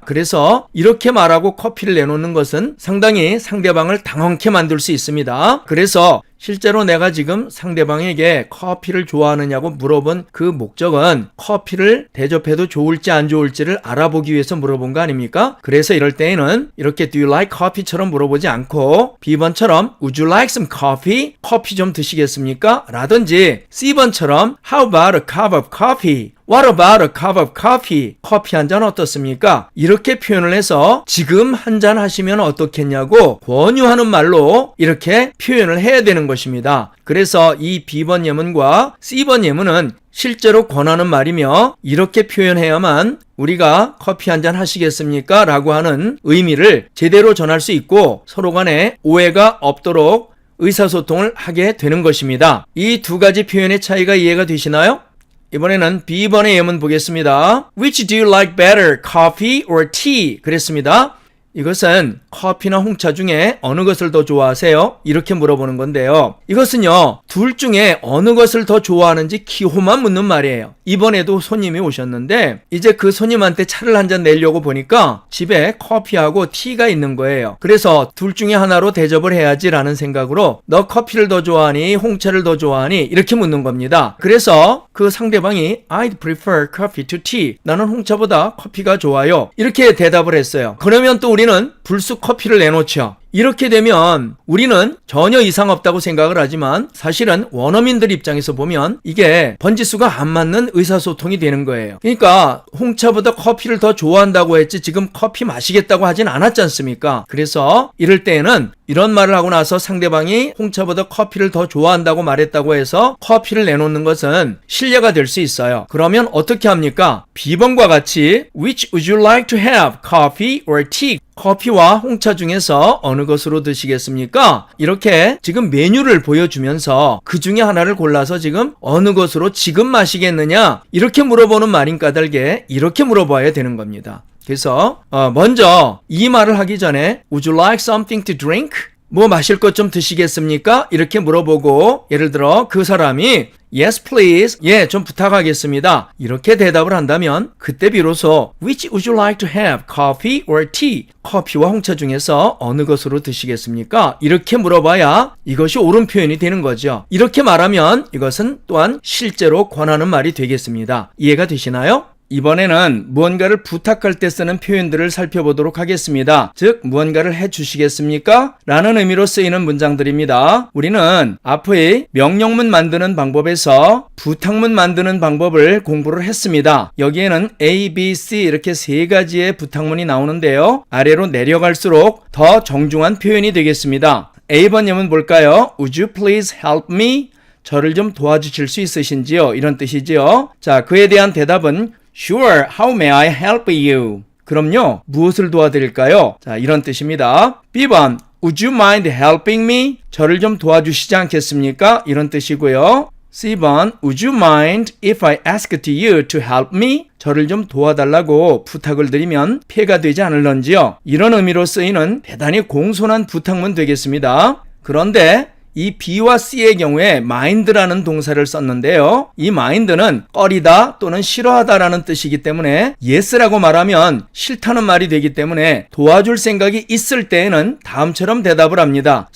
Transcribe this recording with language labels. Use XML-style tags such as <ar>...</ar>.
<ko>그래서 이렇게 말하고 커피를 내놓는 것은 상당히 상대방을 당황케 만들 수 있습니다. 그래서 실제로 내가 지금 상대방에게 커피를 좋아하느냐고 물어본 그 목적은 커피를 대접해도 좋을지 안 좋을지를 알아보기 위해서 물어본 거 아닙니까? 그래서 이럴 때에는 이렇게</ko> <en>Do you like coffee처럼</en> <ko>물어보지 않고 B번처럼</ko> <en>Would you like some coffee?</en> <ko>커피 좀 드시겠습니까? 라든지 C번처럼</ko> <en>How about a cup of coffee? What about a cup of coffee?</en> <ko>커피 한 잔 어떻습니까? 이렇게 표현을 해서 지금 한 잔 하시면 어떻겠냐고 권유하는 말로 이렇게 표현을 해야 되는 것입니다. 그래서 이 B번 예문과 C번 예문은 실제로 권하는 말이며 이렇게 표현해야만 우리가 커피 한 잔 하시겠습니까? 라고 하는 의미를 제대로 전할 수 있고 서로 간에 오해가 없도록 의사소통을 하게 되는 것입니다. 이 두 가지 표현의 차이가 이해가 되시나요? 이번에는 B번의 예문 보겠습니다.</ko> <en>Which do you like better, coffee or tea?</en> <ko>그랬습니다. 이것은 커피나 홍차 중에 어느 것을 더 좋아하세요? 이렇게 물어보는 건데요. 이것은요, 둘 중에 어느 것을 더 좋아하는지 기호만 묻는 말이에요. 이번에도 손님이 오셨는데 이제 그 손님한테 차를 한 잔 내려고 보니까 집에 커피하고 티가 있는 거예요. 그래서 둘 중에 하나로 대접을 해야지라는 생각으로 너 커피를 더 좋아하니 홍차를 더 좋아하니 이렇게 묻는 겁니다. 그래서 그 상대방이</ko> <en>I'd prefer coffee to tea.</en> <ko>나는 홍차보다 커피가 좋아요. 이렇게 대답을 했어요. 그러면 또 우리는 불쑥 커피를 내놓죠. 이렇게 되면 우리는 전혀 이상 없다고 생각을 하지만 사실은 원어민들 입장에서 보면 이게 번지수가 안 맞는 의사소통이 되는 거예요. 그러니까 홍차보다 커피를 더 좋아한다고 했지 지금 커피 마시겠다고 하진 않았지 않습니까? 그래서 이럴 때에는 이런 말을 하고 나서 상대방이 홍차보다 커피를 더 좋아한다고 말했다고 해서 커피를 내놓는 것은 실례가 될 수 있어요. 그러면 어떻게 합니까? B번과 같이</ko> <en>Which would you like to have? Coffee or tea?</en> <ko>커피와 홍차 중에서 어느 것으로 드시겠습니까? 이렇게 지금 메뉴를 보여주면서 그 중에 하나를 골라서 지금 어느 것으로 지금 마시겠느냐? 이렇게 물어보는 말인 까닭에 이렇게 물어봐야 되는 겁니다. 그래서 먼저 이 말을 하기 전에</ko> <en>Would you like something to drink?</en> <ko>뭐 마실 것 좀 드시겠습니까? 이렇게 물어보고 예를 들어 그 사람이</ko> <en>Yes please,</en> <ko>예, 좀 부탁하겠습니다. 이렇게 대답을 한다면 그때 비로소</ko> <en>Which would you like to have? Coffee or tea?</en> <ko>커피와 홍차 중에서 어느 것으로 드시겠습니까? 이렇게 물어봐야 이것이 옳은 표현이 되는 거죠. 이렇게 말하면 이것은 또한 실제로 권하는 말이 되겠습니다. 이해가 되시나요? 이번에는 무언가를 부탁할 때 쓰는 표현들을 살펴보도록 하겠습니다. 즉, 무언가를 해주시겠습니까? 라는 의미로 쓰이는 문장들입니다. 우리는 앞의 명령문 만드는 방법에서 부탁문 만드는 방법을 공부를 했습니다. 여기에는 A, B, C 이렇게 세 가지의 부탁문이 나오는데요. 아래로 내려갈수록 더 정중한 표현이 되겠습니다. A번 예문 볼까요?</ko> <en>Would you please help me?</en> <ko>저를 좀 도와주실 수 있으신지요? 이런 뜻이지요. 자, 그에 대한 대답은</ko> <en>Sure, how may I help you?</en> <ko>그럼요, 무엇을 도와드릴까요? 자, 이런 뜻입니다.</ko> <en>B번, Would you mind helping me?</en> <ko>저를 좀 도와주시지 않겠습니까? 이런 뜻이고요.</ko> <en>C번, Would you mind if I asked you to help me?</en> <ko>저를 좀 도와달라고 부탁을 드리면 피해가 되지 않을런지요? 이런 의미로 쓰이는 대단히 공손한 부탁문 되겠습니다. 그런데 이 B와 C의 경우에 mind라는 동사를 썼는데요. 이 mind는 꺼리다 또는 싫어하다라는 뜻이기 때문에 yes라고 말하면 싫다는 말이 되기 때문에 도와줄 생각이 있을 때에는 다음처럼 대답을 합니다.</ko>